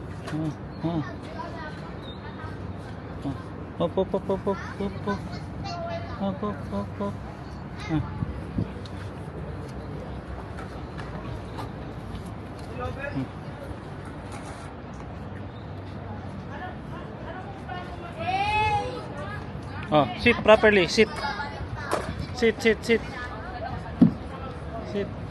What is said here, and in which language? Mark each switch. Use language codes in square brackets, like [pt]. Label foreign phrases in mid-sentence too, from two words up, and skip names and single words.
[en] Oh. Hop, hop, hop, hop, hop, hop, hop. Hop, hop, hop, hop. Oh, sit properly, sit. Sit, sit, sit. Sit.